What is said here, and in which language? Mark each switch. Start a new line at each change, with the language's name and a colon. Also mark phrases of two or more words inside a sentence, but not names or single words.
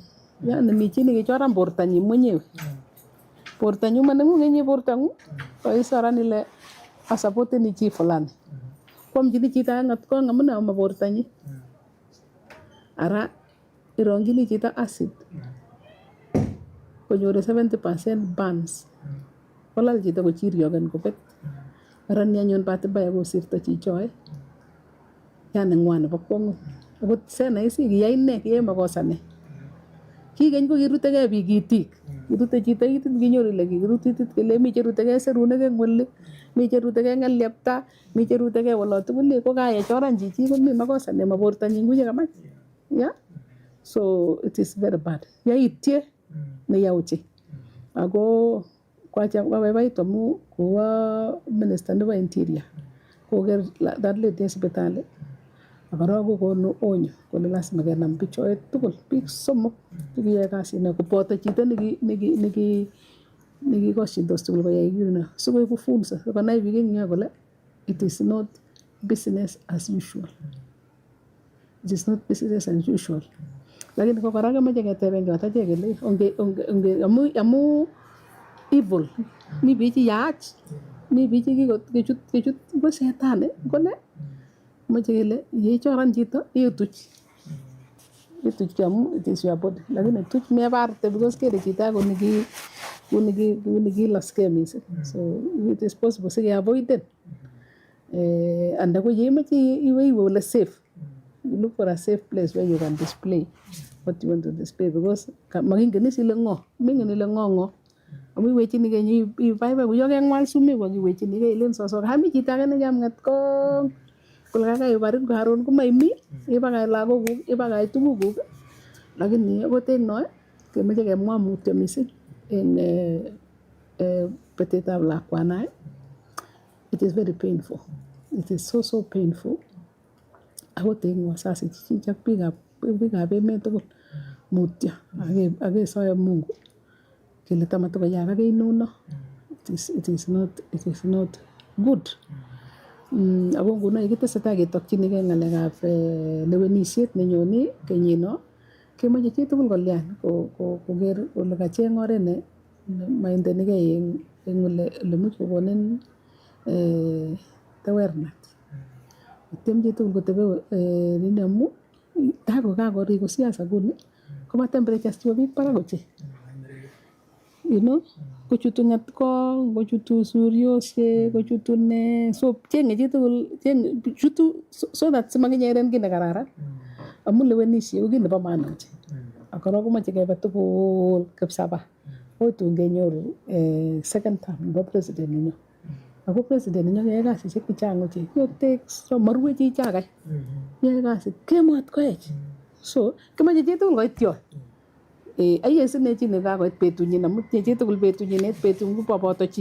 Kalenjin: Yani mi chi nekichoran bortanyin mwenyewe. Bortanyu manengungenye bortangu koisoran ile asupporteni chi fulani. Kwamchini chito ngatko amune ama bortanyi. Ara irongini chito acid. Konyore 70% burns. Kolal chito kochiryogen kobet. Ara ni anyun
Swahili: bahati mbaya
Kalenjin: kosirto chichoe. Yani ngwan nebo kwangu. Akot sena isi kiyai ne kiyai makosa ne. Kigeny ko kirutegei biik itik. Kirute chito itit kinyoru ile kirut itit kele mi cherutegei serunek eng oli, mi cherutegei ngelyepta, mi cherutegei wolo tugul ko kayechoran chichi komi makosa ne mabortanyin kuye kamach.
English: Yeah. So it is very bad.
Kalenjin: Yaitye ne yauchi. Ako kwacha wabaibait amu kuwa minister nebo interior. Koger
English: that lady
Kalenjin: hospitali. Akaro kokonu onyo kole lazima kenam bichoe tugul biik somok chekiyai kasit ne koboto chito nekikoshindos tugul koyai kino sikoiku funzo sikonai biik eng yo kole
English: it is not business as usual. It is not business as usual.
Kalenjin: Lakini ko kora kemoche keteben achek kele onge amu evil mi biik cheyach mi biik chekechut ko shetani kole moche kele yechoran chito ituch kamu
English: it is your body
Kalenjin: lakini tuch mebarte because kere chito ako kiloske mising.
English: So it is possible
Kalenjin: sike avoiden anda ko yemoche iwe ole
English: safe, you look for a safe place where you can display what you want to display
Kalenjin: because makingen is ile ngo mingen ile ngo amu iwechini kenyi ibaibai kuyo kengwal sumek wakiwechini ke ilen sosok hami chito age ne jamngat ko kulaka ibarin karon kumaimi ibakay lagokuk ibakay tugukuk lakini akot eng no kemoche kemwa mutyo mising en betetab lakwanae.
English: It is very painful. It is so painful.
Kalenjin: Akot eng wasasi chichak biikab emet tugul mutyo akesoyo Mungu kele tamatokoyaak ake inuno.
English: It is not good.
Kalenjin: Ako nguno ikitesetai ketokchinigei ngalekab lewenisiet nenyone kenyino kemoche chitugul kolyan koker kole kacheng oret ne maindenigei eng ole much kokonin tewernat. Tiem chitugul kotebe nini amu kakoriku siasa kuni koba temperatures chebo biik barak ochei.
English: You know,
Kalenjin: kochutu ngatko, kochutu suryosiek, kochutu ne, so chenge chitugul chutu
English: so that
Kalenjin: simakinyeren kit nekararan. Amu lewenisiet ko kit nebo maana ochei. Akoro komoche kebe tugul kipsaba. Akoi tun kenyoru
English: second term
Kalenjin: nebo president nenyo. Ako president nenyo keyai kasisiek chechang ochei. Marue chichakai. Yoe kasit kemot koech. So kimache chitugul koit yon. Ayesine chi nekakoit betunyin amu chitugul betunyin betun koboto chi.